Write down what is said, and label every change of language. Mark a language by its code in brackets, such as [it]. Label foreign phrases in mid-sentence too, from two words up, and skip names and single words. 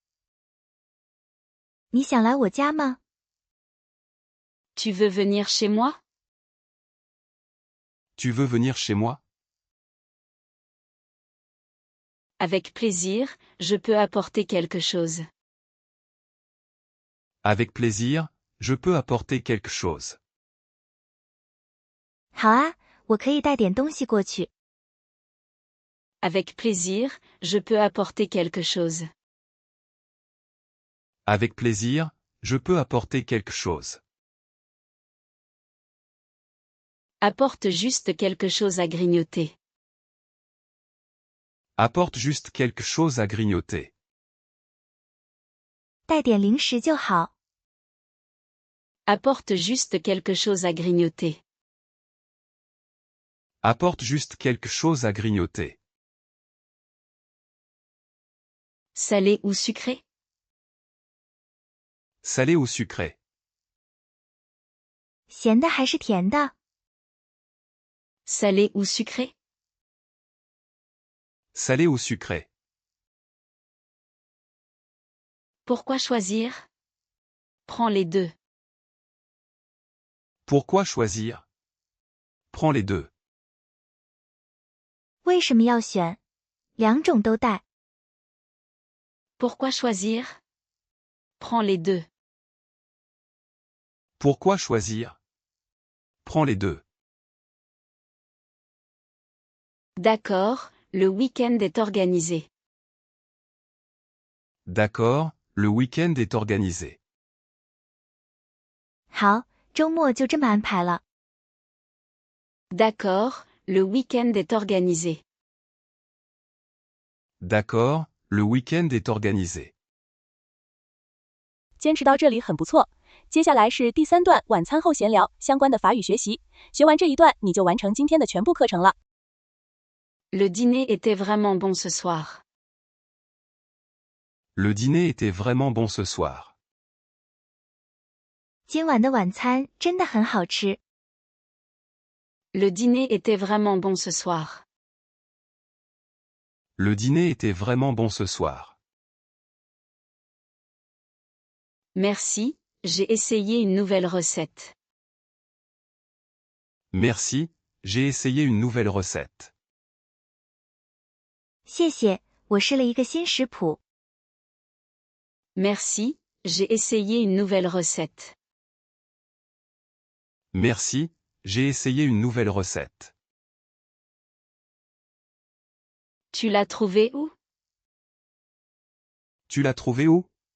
[zh] 你想来我家吗？ [fr] Tu veux venir chez moi? Tu veux venir chez moi? Avec plaisir, je peux apporter quelque chose. Avec plaisir, je peux apporter quelque chose. [zh] 好啊，我可以带点东西过去。 [fr] Avec plaisir, je peux apporter quelque chose. Avec plaisir, je peux apporter quelque chose. Apporte juste quelque chose à grignoter. Apporte juste quelque chose à grignoter. [zh] 带点零食就好。 [fr] Apporte juste quelque chose à grignoter. Apporte juste quelque chose à grignoter. Salé ou sucré? Salé ou sucré? [zh] 咸的还是甜的？ [fr] Salé ou sucré? Salé ou sucré? Pourquoi choisir? Prends les deux. Pourquoi choisir? Prends les deux. [zh] 为什么要选？两种都带。 [fr] Pourquoi choisir? Prends les deux. Pourquoi choisir? Prends les deux. D'accord, le week-end est organisé. D'accord, le week-end est organisé. [zh] 好，周末就这么安排了。 [fr] D'accord, le week-end est organisé. D'accord, le week-end est organisé. [zh] 坚持到这里很不错。接下来是第3段晚餐后闲聊相关的法语学习。学完这一段，你就完成今天的全部课程了。 [fr] Le dîner était vraiment bon ce soir. Le dîner était vraiment bon ce soir. [zh] 今晚的晚餐真的很好吃。 [fr] Le dîner était vraiment bon ce soir. Le dîner était vraiment bon ce soir. Merci, j'ai essayé une nouvelle recette. Merci, j'ai essayé une nouvelle recette. [zh] 谢谢，我试了一个新食谱。 [fr] Merci, j'ai essayé une nouvelle recette. Merci, j'ai essayé une nouvelle recette. Tu l'as trouvé où? Tu l'as trouvé où?